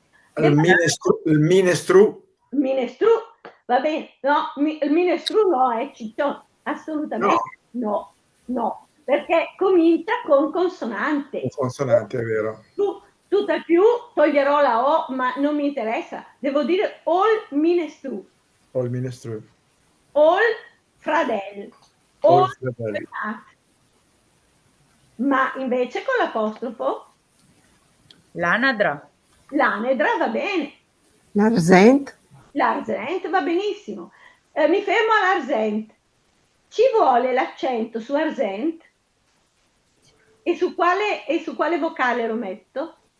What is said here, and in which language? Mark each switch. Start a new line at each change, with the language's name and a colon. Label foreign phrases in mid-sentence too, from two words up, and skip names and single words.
Italian: Il minestru. Il minestru, va bene. No, il minestru no, è ciccione. Assolutamente no, perché comincia con consonante. Un consonante, è vero. Tutt'al più toglierò la O, ma non mi interessa. Devo dire
Breton: all minestru. All minestru. All fradel. All All
Italian: fratelli. frenat. Ma invece con l'apostrofo? L'anadra. L'anedra va bene. l'arsent, L'arsent va benissimo. Mi fermo all'arsent. Ci vuole l'accento su arsent? E su quale vocale lo metto?